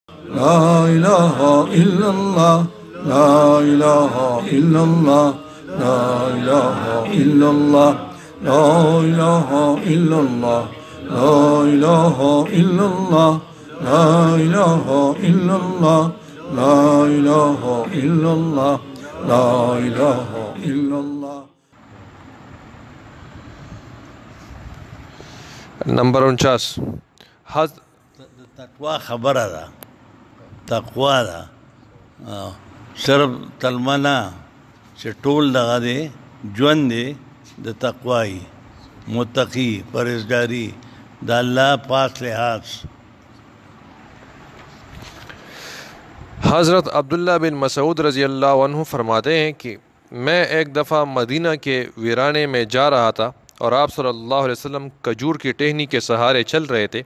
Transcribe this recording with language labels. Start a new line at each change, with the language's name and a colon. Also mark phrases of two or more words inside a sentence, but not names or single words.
Arabic: لا الہ الا اللہ لا الہ الا اللہ لا الہ الا اللہ لا الہ الا اللہ لا الہ الا اللہ لا الہ الا اللہ لا الہ الا اللہ لا الہ الا اللہ.
Urdu: نمبر 49
Pashto: تقوا خبره ده، تقوا ده صرف کلمه نه چې ټول دغه دی ژوند دی د تقوای متقی پرهیزګاري د الله پاک لحاظ.
Urdu: حضرت عبداللہ بن مسعود
Arabic: رضی اللہ عنہ
Urdu: فرماتے ہیں کہ میں ایک دفعہ مدینہ کے ویرانے میں جا رہا تھا اور آپ
Arabic: صلی اللہ علیہ وسلم
Urdu: کھجور کی ٹہنی کے سہارے چل رہے تھے.